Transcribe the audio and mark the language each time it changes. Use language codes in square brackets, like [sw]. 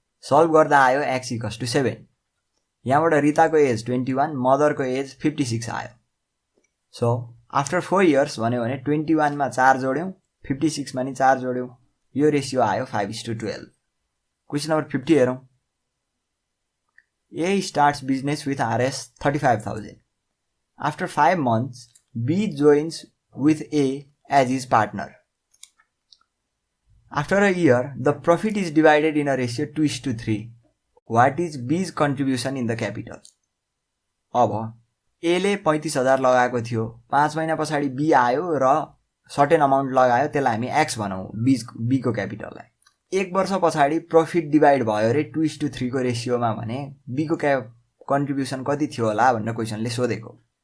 [ne] Solve गर्दा आयो x = 7। यहाँबाट रिताको एज 21 मदरको एज 56 आयो। सो आफ्टर [en] 4 years [ne] भन्यो भने 21 मा 4 जोड्यौँ 56 मा नि 4 जोड्यौँ यो रेसियो आयो 5:12। क्वेसन नम्बर 50 हेरौँ। [en] A starts business with RS 35,000. After 5 months, B joins with A as his partner. After a year, the profit is divided in a ratio 2:3. What is B's contribution in the capital? [ne] अब A ले 35,000 लगाएको थियो। 5 महिना पछाडि B आयो र certain amount लगायो त्यसलाई हामी X भनौँ B को क्यापिटललाई। 1 वर्ष पछाडि प्रॉफिट डिवाइड भयो रे 2:3 को रेसियोमा भने B को कन्ट्रिब्युसन कति थियो होला भनेर क्वेसनले सोधेको।